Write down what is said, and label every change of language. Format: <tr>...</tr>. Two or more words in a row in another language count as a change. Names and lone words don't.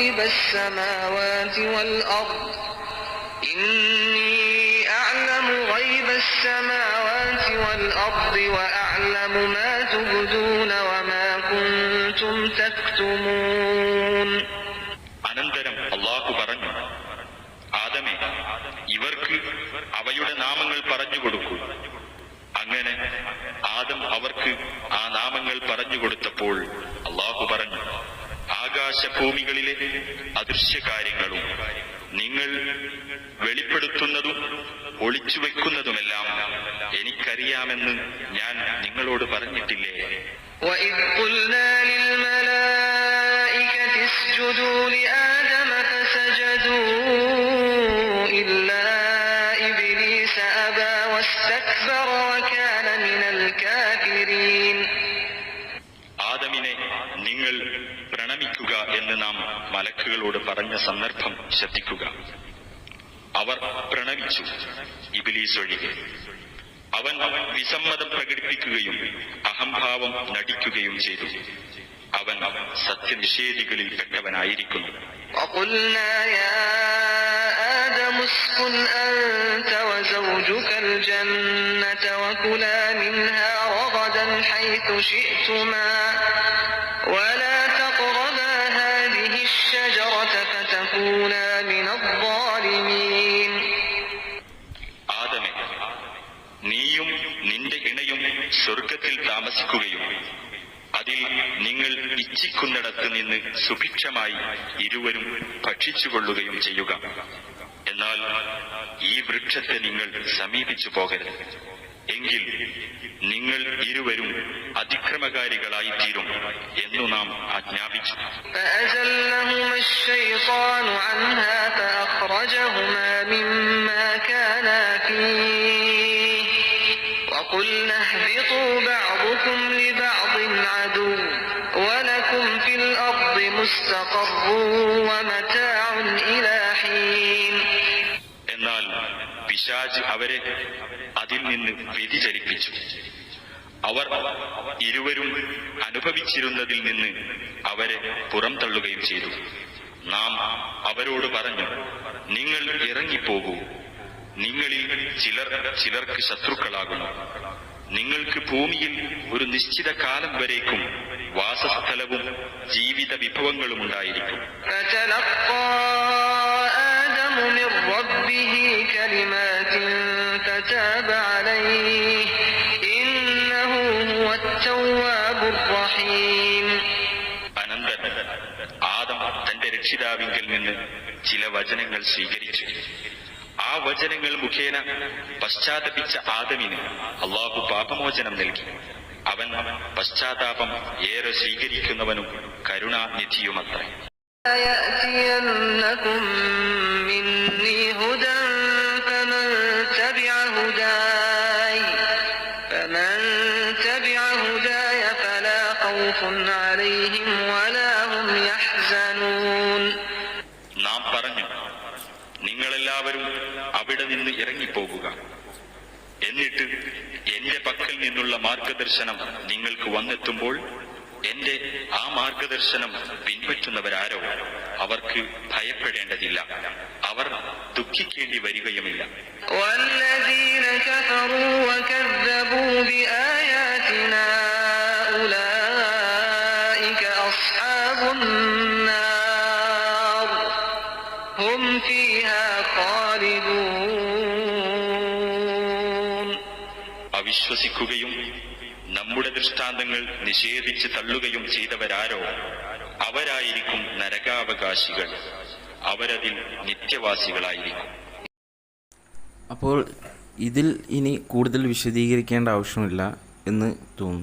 <ar>السماوات والأرض إني أعلم غيب السماوات والأرض وأعلم ما تبدون وما كنتم تكتمون.</ar> <ml>അനന്തരം അല്ലാഹു പറഞ്ഞു, ആദമേ, ഇവർക്ക് അവയുടെ നാമങ്ങൾ പറഞ്ഞു കൊടുക്കൂ. അങ്ങനെ ആദം അവർക്ക് ആ നാമങ്ങൾ പറഞ്ഞു കൊടുത്തപ്പോൾ അല്ലാഹു പറഞ്ഞു, ആകാശഭൂമികളിലെ അദൃശ്യ കാര്യങ്ങളും നിങ്ങൾ വെളിപ്പെടുത്തുന്നതും ഒളിച്ചുവെക്കുന്നതുമെല്ലാം എനിക്കറിയാമെന്ന് ഞാൻ നിങ്ങളോട് പറഞ്ഞിട്ടില്ലേ?</ml> <ar>وَإِذْ قُلْنَا لِلْمَلَائِكَةِ اسْجُدُوا لِآدَمَ فَسَجَدُوا إِلَّا إِبْلِيسَ أَبَى وَاسْتَكْبَرَ وَكَانَ مِنَ الْكَافِرِينَ.</ar> <ml>ആദമിനെ നിങ്ങൾ പ്രണമിക്കുക എന്ന് നാം മലക്കുകളോട് പറഞ്ഞ സന്ദർഭം ശ്രദ്ധിക്കുക. അവർ പ്രണമിച്ചു, ഇബ്ലീസ് ഒഴികെ. അവൻ വിസമ്മതം പ്രകടിപ്പിക്കുകയും അഹംഭാവം നടിക്കുകയും ചെയ്തു. അവൻ സത്യനിഷേധികളിൽ പെട്ടവനായിരിക്കുന്നു.</ml> <ar>وَقُلْنَا يَا آدَمُ اسْكُنْ أَنْتَ وَزَوْجُكَ الْجَنَّةَ وَكُلَا مِنْهَا رَغَدًا حَيْثُ شِئْتُمَا وَلَا تَقْرَبَا هَذِهِ الشَّجَرَةَ فَتَكُونَا مِنَ الظَّالِمِينَ.</ar> <ml>ആദമേ, നീയും നിന്റെ ഇണയും സ്വർഗത്തിൽ താമസിക്കുകയും അതിൽ നിങ്ങൾ ഇച്ഛിക്കുന്നിടത്ത് നിന്ന് സുഭിക്ഷമായി ഇരുവരും ഭക്ഷിച്ചുകൊള്ളുകയും ചെയ്യുക. എന്നാൽ ഈ വൃക്ഷത്തെ നിങ്ങൾ സമീപിച്ചു പോകരുത്, എങ്കിൽ നിങ്ങൾ ഇരുവരും അതിക്രമകാരികളായിത്തീരും എന്നു നാം ആജ്ഞാപിച്ചു.</ml> <ar>فأزلهما الشيطان عنها فأخرجهما مما كانا فيه وقلنا اهبطوا بعضكم لبعض عدو ولكم في الأرض مستقر ومتاع إلى حين.</ar> <ml>എന്നാൽ പിശാച് അവരെ അതിൽ നിന്ന് വ്യതിചലിപ്പിച്ചു. അവർ ഇരുവരും അനുഭവിച്ചിരുന്നതിൽ നിന്ന് അവരെ പുറംതള്ളുകയും ചെയ്തു. നാം അവരോട് പറഞ്ഞു, നിങ്ങൾ ഇറങ്ങിപ്പോകൂ, നിങ്ങളിൽ ചിലർക്ക് ശത്രുക്കളാകുന്നു. നിങ്ങൾക്ക് ഭൂമിയിൽ ഒരു നിശ്ചിത കാലം വരേക്കും വാസസ്ഥലവും ജീവിത വിഭവങ്ങളും ഉണ്ടായിരിക്കും.</ml> <ar>فتلقى آدم من ربه كلمات فتاب عليه إنه هو التواب الرحيم.</ar> <ml>അനന്തരം ആദം തന്റെ രക്ഷിതാവിങ്കിൽ നിന്ന് ചില വചനങ്ങൾ സ്വീകരിച്ചു. ആ വചനങ്ങൾ മുഖേന പശ്ചാത്തപിച്ച ആദമിന് അല്ലാഹു പാപമോചനം നൽകി. അവൻ പശ്ചാത്താപം ഏറെ സ്വീകരിക്കുന്നവനും കരുണാനിധിയുമത്രേ.</ml> <ar>يأتينكم مني هدى فمن تبع هداي فلا خوف عليهم ولا هم يحزنون.</ar> <ml>നാം പറഞ്ഞു, നിങ്ങളെല്ലാവരും അവിടെ നിന്ന് ഇറങ്ങിപ്പോകുക. എന്നിട്ട് എന്റെ പക്കൽ നിന്നുള്ള മാർഗദർശനം നിങ്ങൾക്ക് വന്നെത്തുമ്പോൾ എന്റെ ആ മാർഗദർശനം പിൻപറ്റുന്നവരാരോ അവർക്ക് ഭയപ്പെടേണ്ടതില്ല, അവർ ദുഃഖിക്കേണ്ടി വരികയുമില്ല.</ml> <ar>والذين كفروا وكذبوا بآياتنا أولئك أصحاب النار هم فيها خالدون.</ar> <ml>അവിശ്വസിക്കുകയും നമ്മുടെ ദൃഷ്ടാന്തങ്ങൾ നിഷേധിച്ച് തള്ളുകയും ചെയ്തവരാരോ അവരായിരിക്കും നരകാവകാശികൾ, അവരതിൽ നിത്യവാസികളായിരിക്കും. അപ്പോൾ ഇതിൽ ഇനി കൂടുതൽ വിശദീകരിക്കേണ്ട ആവശ്യമില്ല എന്ന് തോന്നുന്നു.</ml>